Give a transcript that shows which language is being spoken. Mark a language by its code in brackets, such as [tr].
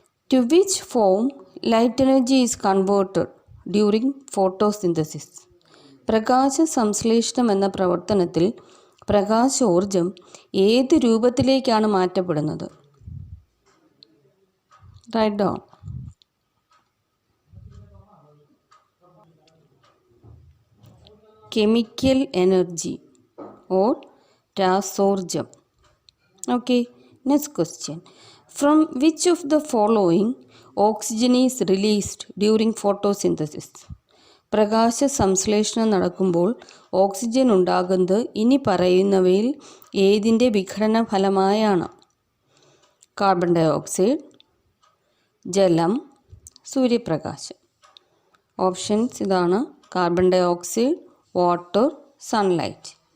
[en] To which form light energy is converted during photosynthesis? [ml] പ്രകാശ സംശ്ലേഷണം എന്ന പ്രവർത്തനത്തിൽ പ്രകാശോർജം ഏത് രൂപത്തിലേക്കാണ് മാറ്റപ്പെടുന്നത്? [en] Right down. Chemical energy or രാസോർജം. Okay, next question. From which of the following oxygen is released during photosynthesis? [ml] പ്രകാശ സംശ്ലേഷണം നടക്കുമ്പോൾ oxygen ഉണ്ടാകുന്നത് ഇനി പറയുന്നവയിൽ ഏതിൻ്റെ വിഘടന ഫലമായാണ്? കാർബൺ ഡൈ ഓക്സൈഡ്, ജലം, സൂര്യപ്രകാശം. [en] Options ഇതാണ്: carbon dioxide, water, sunlight.